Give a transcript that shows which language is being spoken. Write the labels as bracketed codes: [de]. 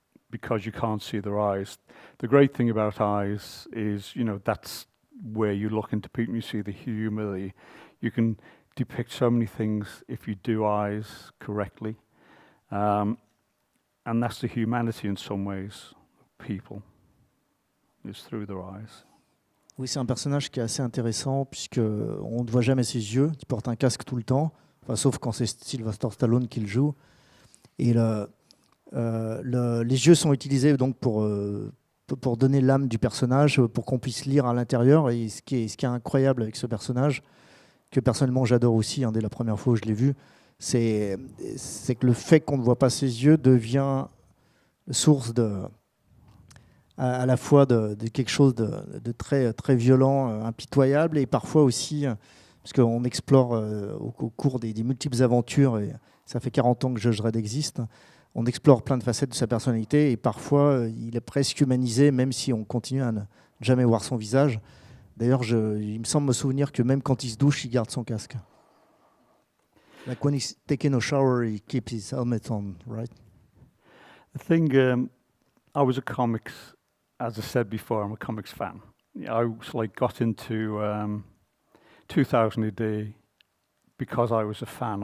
[en] Because you can't see their eyes. The great thing about eyes is, that's where you look into people, you see the humor, you can depict so many things if you do eyes correctly. And that's the humanity in some ways, people is through their eyes. [fr] Oui, c'est un personnage qui est assez intéressant puisque on ne voit jamais ses yeux. Il porte un casque tout le temps, enfin, sauf quand c'est Sylvester Stallone qui le joue. Et les yeux sont utilisés donc pour donner l'âme du personnage, pour qu'on puisse lire à l'intérieur. Et ce qui est incroyable avec ce personnage, que personnellement j'adore aussi, hein, dès la première fois où je l'ai vu, c'est que le fait qu'on ne voit pas ses yeux devient source à la fois de quelque chose de très, très violent, impitoyable, et parfois aussi, parce qu'on explore au cours des multiples aventures, et ça fait 40 ans que Judge Dredd existe, on explore plein de facettes de sa personnalité, et parfois il est presque humanisé, même si on continue à ne jamais voir son visage. D'ailleurs, il me semble me souvenir que même quand il se douche, il garde son casque. [en] Like when he's taking a shower, he keeps his helmet on, right? The thing, I was a comics, as I said before, I'm a comics fan. I got into 2000 AD because I was a fan.